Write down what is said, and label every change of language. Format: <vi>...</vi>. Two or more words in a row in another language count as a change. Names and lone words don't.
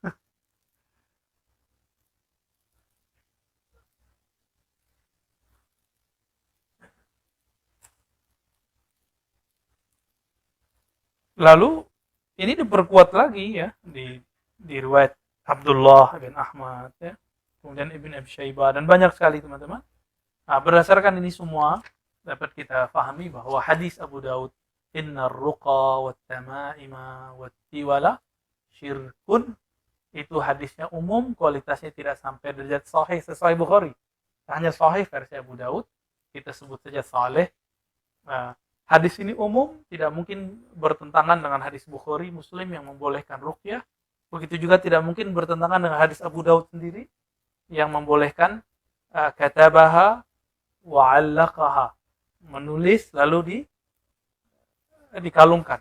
<id>Lalu ini diperkuat lagi ya di riwayat Abdullah bin Ahmad ya, kemudian Ibn Abi Syaibah dan banyak sekali teman-teman. Nah, berdasarkan ini semua dapat kita pahami bahwa hadis Abu Daud</id> <ar>إن الرقى والتمائم والتولة شرك,</ar> <id>itu hadisnya umum, kualitasnya tidak sampai derajat sahih sesuai Bukhari. Hanya sahih versi Abu Daud, kita sebut saja saleh. Nah, hadis ini umum, tidak mungkin bertentangan dengan hadis Bukhari, Muslim yang membolehkan ruqyah. Begitu juga tidak mungkin bertentangan dengan hadis Abu Daud sendiri yang membolehkan</id> <ar>كتبها وعلقها,</ar> <id>menulis lalu dikalungkan.</id>